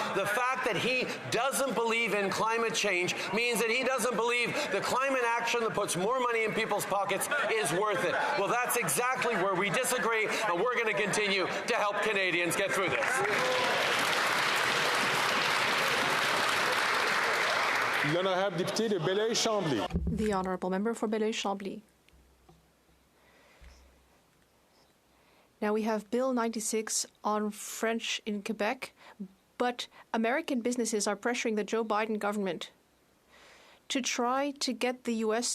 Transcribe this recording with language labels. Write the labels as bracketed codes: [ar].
[en] The fact that he doesn't believe in climate change means that he doesn't believe the climate action that puts more money in people's pockets is worth it. Well, that's exactly where we disagree, and we're going to continue to help Canadians get through this. [fr] L'honorable député de Belleuil-Chambly. [en] The Honourable Member for Belleuil-Chambly. Now we have Bill 96 on French in Quebec, but American businesses are pressuring the Joe Biden government to try to get the U.S.